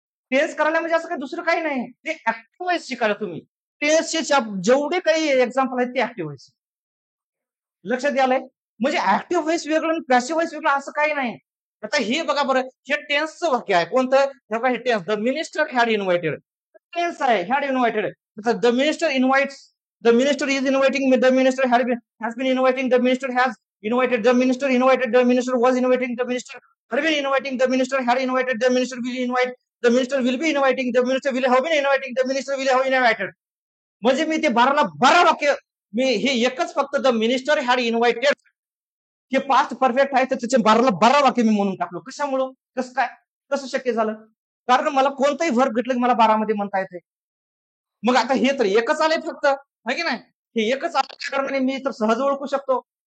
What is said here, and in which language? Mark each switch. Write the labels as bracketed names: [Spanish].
[Marathi] Tense करायला म्हणजे असं काही दुसरं काही नाही, ते ऍक्टिव्ह व्हायचं शिकायला तुम्ही. टेन्सचे जेवढे काही एक्झाम्पल आहेत ते ऍक्टिव्ह व्हायचे. लक्षात यालंय, म्हणजे ऍक्टिव्ह व्हाईस वेगळं आणि पॅसिव्ह व्हाईस वेगळं असं काही नाही. आता हे बघा बरं, हे टेन्सचं वाक्य आहे कोणतं, हे tense, [English] the minister had invited, [Marathi] tense आहे, had invited. [English] The minister invites, the minister is inviting, the minister has been inviting, the minister has invited, the minister invited, the minister was inviting, the minister had been inviting, the minister had invited, the minister will invite, the minister will be inviting, the minister will have been inviting, the minister will have invited. [Marathi] म्हणजे मी ते 12ला 12 वाक्य, मी हे एकच फक्त [English] the minister had invited [Marathi] हे past perfect आहे, तर त्याचे 12ला 12 वाक्य मी म्हणून टाकलो. कशामुळं, कसं काय, कसं शक्य झालं, कारण मला कोणताही वर्ब घेतलं की मला 12 मध्ये म्हणता येते. मग आता हे तर एकच आलंय फक्त, है की नाही, हे एकच आल्या कारणाने मी तर सहज ओळखू शकतो.